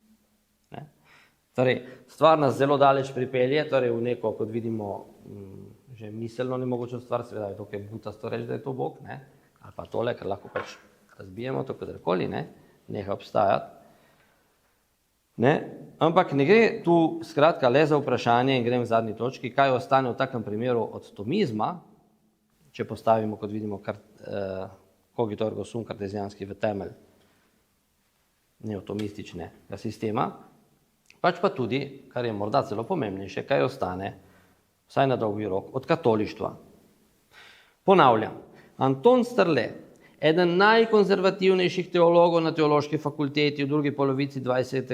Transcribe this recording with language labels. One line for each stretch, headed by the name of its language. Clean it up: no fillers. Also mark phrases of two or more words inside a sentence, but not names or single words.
Slovenian: Torej, stvar nas zelo daleč pripelje, torej v neko, kot vidimo, že miselno nemogočo stvar, seveda je to, kaj butasto reči, da je to Bog, ne? Ali pa tole, ker lahko pač razbijemo to kadarkoli, ne? Neha obstajati. Ne? Ampak ne gre tu skratka le za vprašanje, in grem v zadnji točki, kaj ostane v takem primeru od tomizma, če postavimo, kot vidimo,
Latin: cogito ergo sum
Slovenian: kartezijanski v temelj neotomističnega sistema, pač pa tudi, kar je morda celo pomembnejše, kaj ostane, vsaj na dolgi rok, od katolištva. Ponavljam, Anton Strle, eden najkonzervativnejših teologov na teološki fakulteti v drugi polovici 20.